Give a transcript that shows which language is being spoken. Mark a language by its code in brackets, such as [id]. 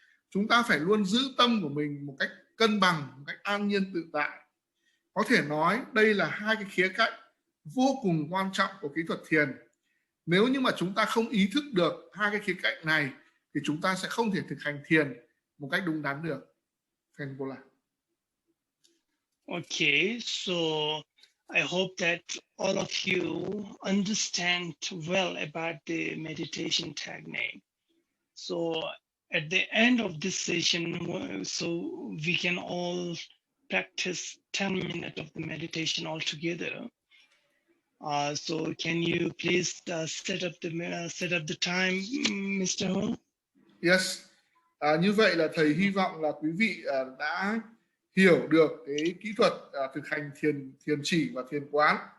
[vi] Chúng ta phải luôn giữ tâm của mình một cách cân bằng, một cách an nhiên tự tại. Có thể nói đây là hai cái khía cạnh vô cùng quan trọng của kỹ thuật thiền. Nếu như mà chúng ta không ý thức được hai cái khía cạnh này thì chúng ta sẽ không thể thực hành thiền một cách đúng đắn được. [en] Okay, so I hope that all of you understand well about the meditation technique. So at the end of this session, so we can all practice 10 minutes of the meditation all together. So can you please set up the time, Mr. Hưng? Yes. [vi] Như vậy là thầy hy vọng là quý vị đã hiểu được cái kỹ thuật thực hành thiền chỉ và thiền quán.